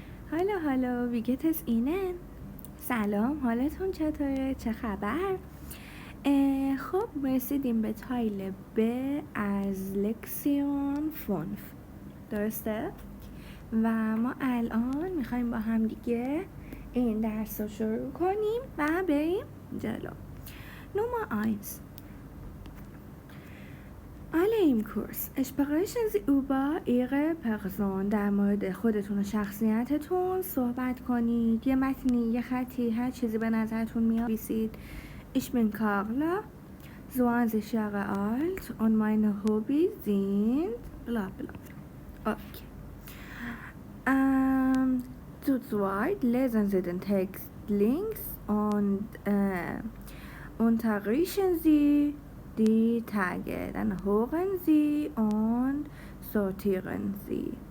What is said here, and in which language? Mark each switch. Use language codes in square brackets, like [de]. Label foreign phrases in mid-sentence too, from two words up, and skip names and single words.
[fa] هالو ویگتس اینه. سلام، حالتون چطوره؟ چه خبر؟ خب رسیدیم به تایل ب از لکسیون 5 درسته؟ و ما الان میخوایم با هم دیگه این درس رو شروع کنیم و بریم جلو. [de] Nummer 1. Alle im Kurs sprechen Sie über Ihre Person. [fa] در مورد خودتون و شخصیتتون صحبت کنید. یه متنی، یه خطی، هر چیزی به نظرتون میاد بنویسید. [de] Ich bin Carla, 20 Jahre alt und meine Hobbys sind bla bla. Okay. Zu zweit lesen Sie den Text links und unterrichten Sie die Tage, dann hören Sie und sortieren Sie.